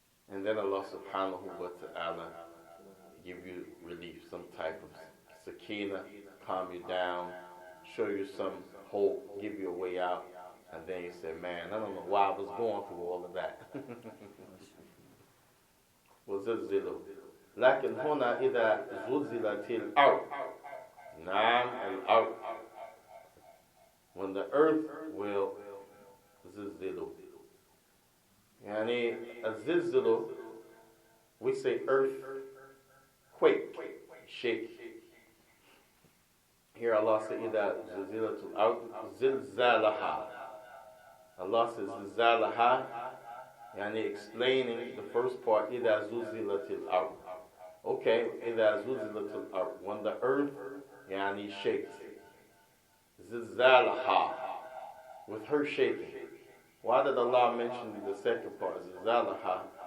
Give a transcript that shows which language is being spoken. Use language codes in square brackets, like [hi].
[en] And then Allah subhanahu wa ta'ala give you relief, some type of sakina, calm you down, show you some hope, give you a way out. And then you say, man, I don't know why I was going through all of that. [ar] وزلزلوا لكن هنا إذا زلزلت الأرض. نعم الأرض. [en] When the earth will zilzilu. Yani a zilzilu, we say earth quake, shake. Here Allah says [ar] إذا زلزلت الأرض زلزالها. [en] Allah says zilzalaha, yani explaining the first part, [ar] إذا زلزلت الأرض. [en] Okay, [ar] إذا زلزلت الأرض, [en] when the earth yani shakes. Zilzalaha, with her shaking. Why did Allah mention the second part, zilzalaha?